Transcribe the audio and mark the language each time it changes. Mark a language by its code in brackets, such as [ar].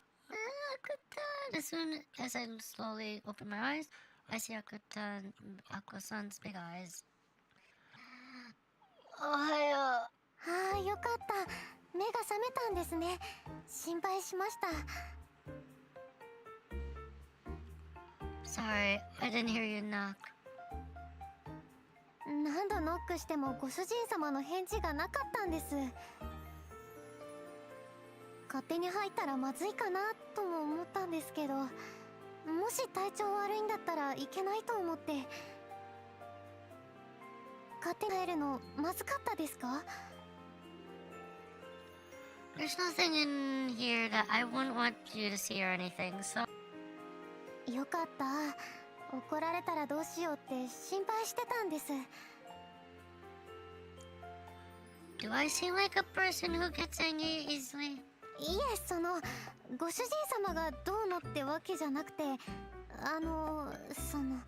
[en] Akutan! As soon as I slowly open my eyes, I see Aqua-san's big eyes. [ja] Ohayo. ああ、よかった。目が覚めたんですね。心配しました。 [en] Sorry, I didn't hear you knock. [ja] 何度ノックしてもご主人様の返事がなかったんです。勝手に入ったらまずいかなとも思ったんですけど、もし体調悪いんだったらいけないと思って。勝手に入るのまずかったですか？ [en] There's nothing in here that I wouldn't want you to see or anything, so... [ja] よかった。怒られたらどうしようって心配してたんです。 [en] Do I seem like a person who gets angry easily? [ja] いえ、ご主人様がどうのってわけじゃなくて、ごめんなさい。